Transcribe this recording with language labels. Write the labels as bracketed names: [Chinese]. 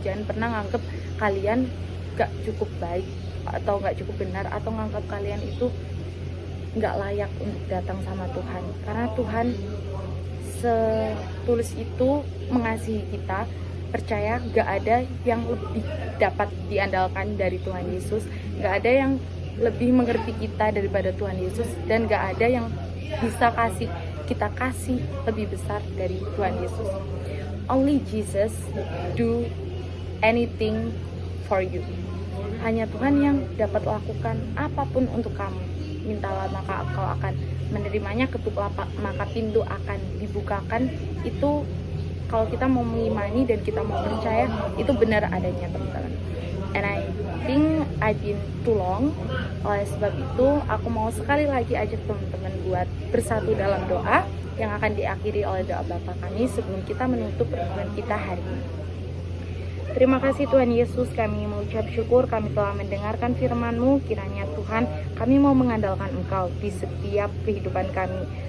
[Indonesian] Jangan pernah nganggep kalian gak cukup baik atau gak cukup benar, atau nganggap kalian itu gak layak untuk datang sama Tuhan, karena Tuhan setulus itu mengasihi kita. Percaya gak ada yang lebih dapat diandalkan dari Tuhan Yesus, gak ada yang lebih mengerti kita daripada Tuhan Yesus, dan gak ada yang bisa kita kasih lebih besar dari Tuhan Yesus. [English] Only Jesus do anything for you. [Indonesian] Hanya Tuhan yang dapat lakukan apapun untuk kamu. Mintalah maka kau akan menerimanya, ketuk maka pintu akan dibukakan. Itu kalau kita mau mengimani dan kita mau percaya, itu benar adanya teman-teman. [English] And I think I've been too long. [Indonesian] Oleh sebab itu aku mau sekali lagi ajak teman-teman buat bersatu dalam doa yang akan diakhiri oleh doa Bapa kami sebelum kita menutup pertemuan kita hari ini. Terima kasih Tuhan Yesus, kami mengucap syukur kami telah mendengarkan firman-Mu. Kiranya Tuhan, kami mau mengandalkan Engkau di setiap kehidupan kami.